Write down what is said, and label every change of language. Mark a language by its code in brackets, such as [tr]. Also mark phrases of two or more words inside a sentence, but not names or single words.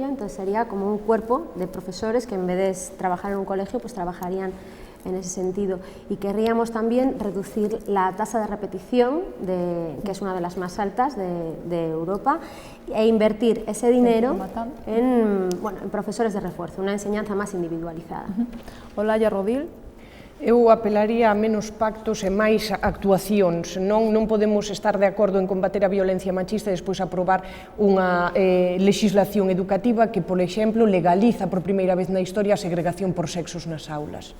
[es] Entonces sería como un cuerpo de profesores que en vez de trabajar en un colegio, pues trabajarían en ese sentido. Y querríamos también reducir la tasa de repetición, que es una de las más altas de Europa, e invertir ese dinero en profesores de refuerzo, una enseñanza más individualizada. Olaya Rodil. [gl] Eu apelaría a menos pactos e máis actuacións. Non podemos estar de acordo en combater a violencia machista e despois aprobar unha legislación educativa que, por exemplo, legaliza por primeira vez na historia a segregación por sexos nas aulas.